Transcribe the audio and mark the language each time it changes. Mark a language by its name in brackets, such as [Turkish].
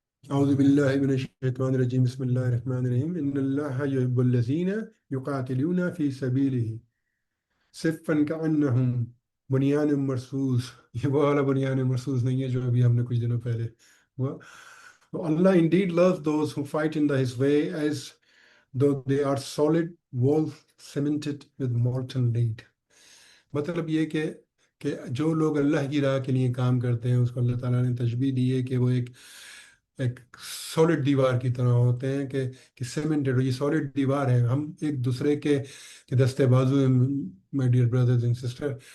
[Arabic] اعوذ باللہ من الشیطان الرجیم، بسم اللہ الرحمن الرحیم. ان اللہ یحب الذین یقاتلون فی سبیلہ صفا کأنہم بنیان مرصوص. [Urdu] یہ وہ والا بنیان مرصوص نہیں ہے جو ابھی ہم نے کچھ دنوں پہلے ہوا. [English] Allah indeed loves those who fight in His way as though they are solid walls cemented with molten lead. [Urdu] مطلب یہ کہ جو لوگ اللہ کی راہ کے لیے کام کرتے ہیں اس کو اللہ تعالیٰ نے تشبیہ دی ہے کہ وہ ایک سالڈ دیوار کی طرح ہوتے ہیں کہ سیمنٹڈ. یہ سالڈ دیوار ہے. ہم ایک دوسرے کے دستے بازو ہیں [English] My dear brothers and sister.